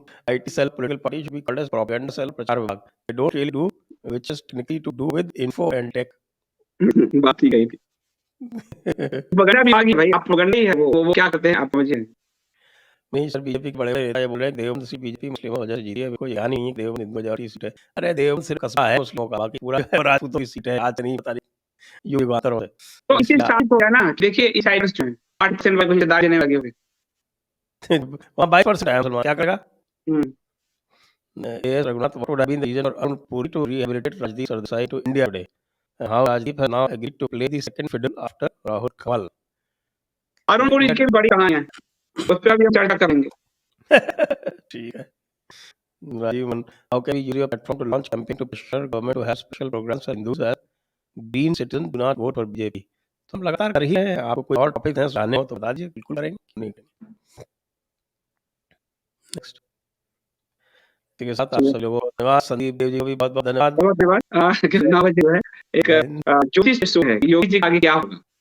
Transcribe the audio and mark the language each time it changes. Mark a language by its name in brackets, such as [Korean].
[English] IT cell political party should be called as propaganda cell [Hindi] प्रचार विभाग. [English] They don't really do which is technically to do with info and tech. [Hindi] बात ठीक है। Propaganda भी आगे भाई, आप प्रोपेगेंडा ही है, वो क्या करते हैं आप समझिए। नहीं सर बीजेपी के बड़े नेता ये बोल रहे हैं देवबंद सीट बीजेपी मुस्लिमों की वजह से जीती है, कोई यहाँ नहीं है देवबंद मेजॉरिटी सीट है। अरे देवबंद सिर्फ कस्बा है मुस्लिमों का, बाकी पूरा राजपूतों की सीट है। आज नहीं पता नहीं यू बात हो तो इसी साथ हो गया ना, देखिए इस साइड जो है 8% वाले कुछ दाग देने लगे हुए वहाँ 22% है मुसलमान, क्या करेगा? [English] Yes, Raghunath, what would have been the reason for Puri to rehabilitate Rajdeep Sardesai to India today? And how Rajdeep has now agreed to play the second fiddle after Rahul Kawal? [Hindi] Arun Puri की बड़ी कहानियां उस पर भी हम चर्चा करेंगे। ठीक है। [English] Rajiv, how can we use your platform to launch campaign to pressure government to have special programs for Hindus as green citizens do not vote for BJP? [Hindi] तो हम लगातार कर ही हैं, आपको कोई और टॉपिक है जानने हो तो बता दीजिए, बिल्कुल करेंगे, क्यों नहीं करेंगे। नेक्स्ट के साथ आप सब लोगों को धन्यवाद। संदीप देव जी को भी बहुत बहुत धन्यवाद। बहुत धन्यवाद। 9 बजे जो है एक ज्योतिष शो है, योगी जी आगे क्या होगा।